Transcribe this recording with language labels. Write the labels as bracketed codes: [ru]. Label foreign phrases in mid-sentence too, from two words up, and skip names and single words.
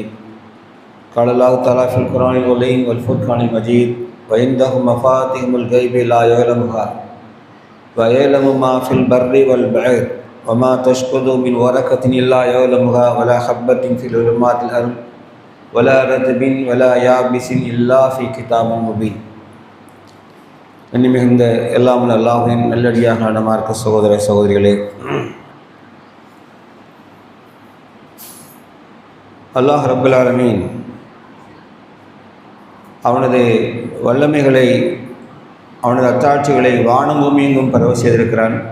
[ar] قال الله تعالى في القرآن العظيم والفرقان المجيد وعنده مفاتيح الغيب لا يعلمها ويعلم ما في البر والبحر وما تسقط من ورقة إلا يعلمها ولا حبة في ظلمات الأرض ولا رطب ولا يابس إلا في كتاب مبين. [ta] மிகுந்த எல்லாம் அல்லாஹ்வின் நல்லடியார்களான மார்க்க சகோதர சகோதரிகளே, [ar] الله رب العالمين [ta] அவனது வல்லமைகளை அவனது அத்தாட்சிகளை வானம் பூமியெங்கும் பரவ செய்திருக்கிறான்.